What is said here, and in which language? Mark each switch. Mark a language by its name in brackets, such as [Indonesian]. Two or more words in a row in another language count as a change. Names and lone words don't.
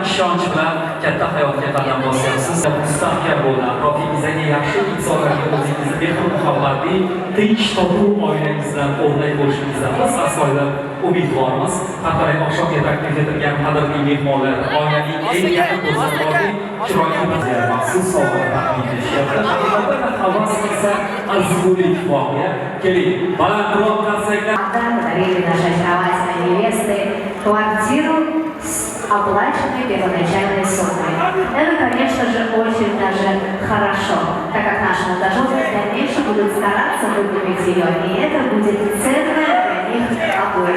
[Uzbek] ishonch bilan katta hayotga qadam bosyapsiz. Mustahkam bo'lib, atrofingizga yaxshi insonlarga o'zingizni mehr-muhabbatli, tinch, totuv oilangizdan o'rnak bo'lishingizdan astoydil umidvormiz. Haftaning oqshomga taklif etilgan qadrli mehmonlar, oilaning eng yaqin do'stlari, chiroyli maxsus sovg'a taqdim etishyapti. Haqiqatan havas qilsa arzigulik voqea. Keling, balandroq qarsaklar. [Russian] Подарили нашей очаровательной невесты квартиру с оплаченной первоначальной суммой. Это, конечно же, очень даже хорошо, так как наши молодожены в дальнейшем будут стараться выкупить ее, и это будет ценное для них обоих.